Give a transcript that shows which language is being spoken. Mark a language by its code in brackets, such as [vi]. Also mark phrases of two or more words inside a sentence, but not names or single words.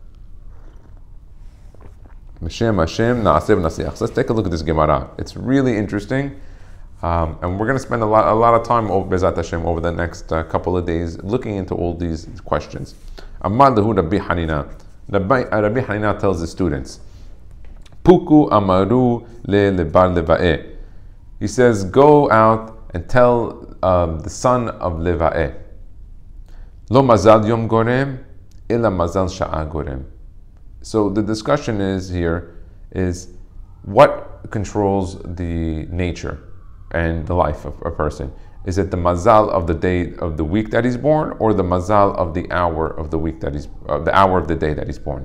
[he] משם השם נעשה ונצליח. [en] So let's take a look at this Gemara. It's really interesting. And we're going to spend a lot of time [he] בעזרת השם [en] over the next couple of days looking into all these questions. [tmr] אמר להו [en] Rabbi Hanina. Rabbi Hanina tells the students, [tmr] פוקו אמרו לבר ליואי. [en] He says, go out and tell the son of Leva'eh. [he] לא מזל יום גורם, אלא מזל שעה גורם. [en] So the discussion is what controls the nature and the life of a person? Is it the mazal of the day of the week that he's born, or the mazal of the hour of the week that the hour of the day that he's born?